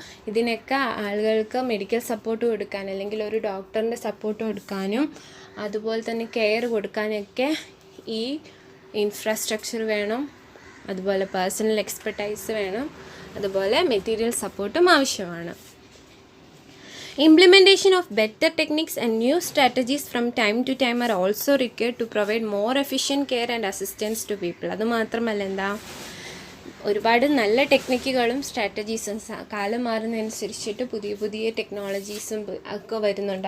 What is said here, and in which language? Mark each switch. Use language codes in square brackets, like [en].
[ml] ഇതിനൊക്കെ ആളുകൾക്ക് medical support കൊടുക്കാൻ അല്ലെങ്കിൽ ഒരു ഡോക്ടറിൻ്റെ സപ്പോർട്ട് കൊടുക്കാനും അതുപോലെ തന്നെ കെയർ കൊടുക്കാനൊക്കെ ഈ ഇൻഫ്രാസ്ട്രക്ചർ വേണം. അതുപോലെ പേഴ്സണൽ എക്സ്പെർട്ടൈസ് വേണം. അതുപോലെ മെറ്റീരിയൽ സപ്പോർട്ടും ആവശ്യമാണ്. [en] Implementation of better techniques and new strategies from time to time are also required to provide more efficient care and assistance to people. [ml] അത് മാത്രമല്ല ഒരുപാട് നല്ല ടെക്നിക്കുകളും സ്ട്രാറ്റജീസും കാലം മാറുന്നതനുസരിച്ചിട്ട് പുതിയ പുതിയ ടെക്നോളജീസും ഒക്കെ വരുന്നുണ്ട്.